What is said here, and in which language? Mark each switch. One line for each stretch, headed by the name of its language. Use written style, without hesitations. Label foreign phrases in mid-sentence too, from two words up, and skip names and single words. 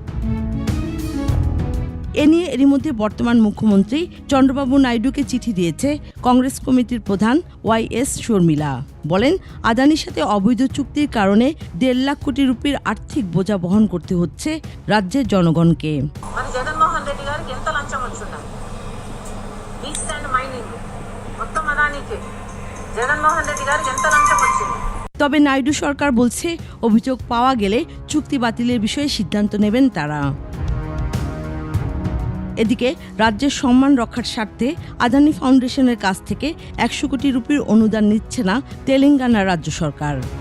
Bangla: এ নিয়ে এরই মধ্যে বর্তমান মুখ্যমন্ত্রী চন্দ্রবাবু নাইডুকে চিঠি দিয়েছে কংগ্রেস কমিটির প্রধান ওয়াই.এস. শর্মিলা। বলেন, আদানির সাথে অবৈধ চুক্তির কারণে 1.5 লাখ কোটি রুপির আর্থিক বোঝা বহন করতে হচ্ছে রাজ্যের জনগণকে।
Telugu: జగన్మోహన్ రెడ్డి గారికి ఎంత లంచం వచ్చున్నది?
English: East and mining
Telugu: మొత్తం అదానికి జగన్మోహన్ రెడ్డి గారికి ఎంత లంచం వచ్చింది?
Bangla: তবে নাইডু সরকার বলছে, অভিযোগ পাওয়া গেলে চুক্তি বাতিলের বিষয়ে সিদ্ধান্ত নেবেন তারা। এদিকে রাজ্যের সম্মান রক্ষার স্বার্থে আদানি ফাউন্ডেশনের কাছ থেকে 100 কোটি রুপির অনুদান নিচ্ছে না তেলেঙ্গানা রাজ্য সরকার।